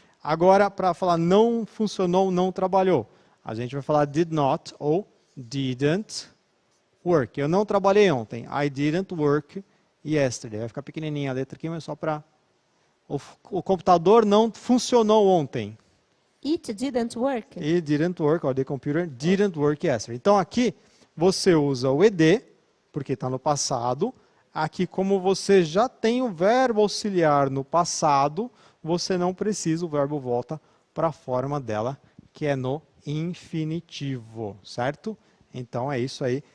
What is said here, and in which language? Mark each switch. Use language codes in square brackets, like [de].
[pt] Agora, para falar não funcionou, não trabalhou, a gente vai falar did not ou didn't work. Eu não trabalhei ontem. [en] I didn't work yesterday. [pt] Vai ficar pequenininha a letra aqui, mas só para... O computador não funcionou ontem. [en] It didn't work. It didn't work, or the computer didn't work yesterday. [pt] Então aqui você usa o ed, porque está no passado. Aqui, como você já tem o verbo auxiliar no passado, você não precisa, o verbo volta para a forma dela, que é no infinitivo, certo? Então é isso aí.